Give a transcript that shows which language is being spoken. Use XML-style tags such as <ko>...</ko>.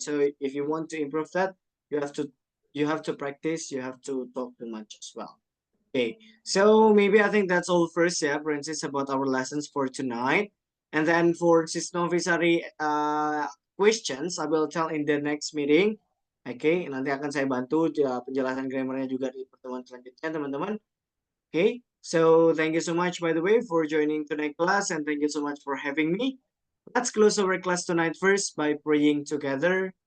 <en>So if you want to improve that, you have to practice. You have to talk too much as well. Okay, so maybe I think that's all first, yeah, Francis, about our lessons for tonight. And then for Sis Novisari questions, I will tell in the next meeting.</en> <id>Oke, nanti akan saya bantu penjelasan grammarnya juga di pertemuan selanjutnya, teman-teman.</id> <en>Okay, so thank you so much, by the way, for joining tonight class, and thank you so much for having me. Let's close our class tonight first by praying together.</en>